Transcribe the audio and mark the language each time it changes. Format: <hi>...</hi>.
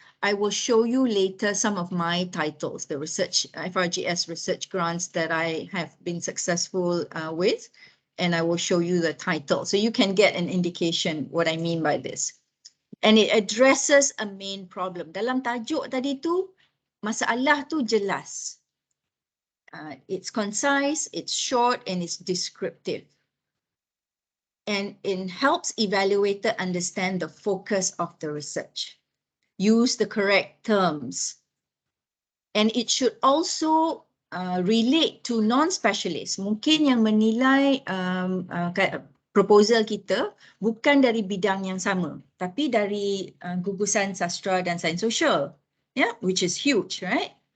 <en>I will show you later some of my titles, the research FRGS research grants that I have been successful with, and I will show you the title. So you can get an indication what I mean by this. And it addresses a main problem.</en> <ms>Dalam tajuk tadi tu, masalah tu jelas.</ms> <en>It's concise, it's short, and it's descriptive. and it helps evaluator understand the focus of the research. Use the correct terms. And it should also relate to non-specialist.</en> <ms>Mungkin yang menilai proposal kita bukan dari bidang yang sama, tapi dari gugusan sastra dan sains sosial, yeah,</ms> <en>which is huge, right?</en>